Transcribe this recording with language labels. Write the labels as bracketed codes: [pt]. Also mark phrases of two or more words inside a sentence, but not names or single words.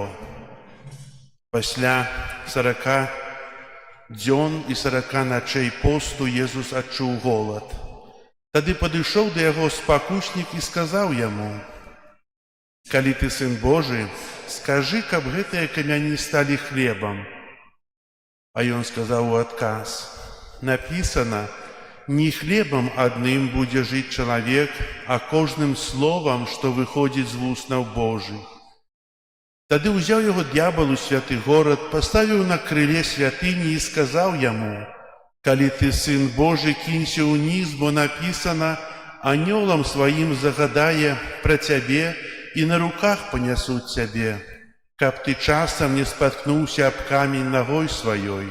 [be] Пасля 40 дзён і 40 начэй посту Езус адчуў голад. Тады падышоў да яго спакуснік і сказаў яму: «Калі ты сын Божы, скажы, каб гэтыя камяні сталі хлебам». А ён сказаў у адказ: «Напісана, [ru] не хлебом одним [be] будзе жыць чалавек, а кожным словам, што выходзіць з вуснаў Божых». Тады ўзяў яго д'ябал у святы горад, паставіў на крыле святыні і сказаў яму: «Калі ты сын Божы, кінься ўніз, бо напісана, анёлам сваім загадае пра цябе і на руках панясуць цябе, каб ты часам не спаткнуўся аб камень нагой сваёй».